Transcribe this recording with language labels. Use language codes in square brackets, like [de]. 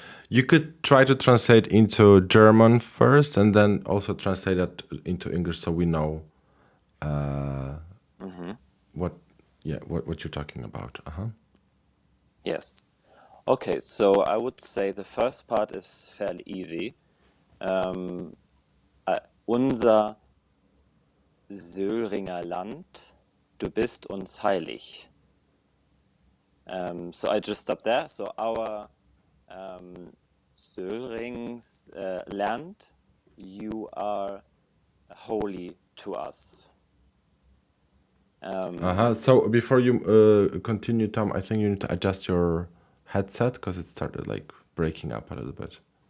[en] You could try to translate into German first, and then also translate that into English, so we know what you're talking about. Yes. Okay, so I would say the first part is fairly easy. [de] Unser Söhringer Land, du bist uns heilig. [en] So I just stop there. So our Sölrings land, you are holy to us. So before you continue, Tom, I think you need to adjust your headset because it started like breaking up a little bit.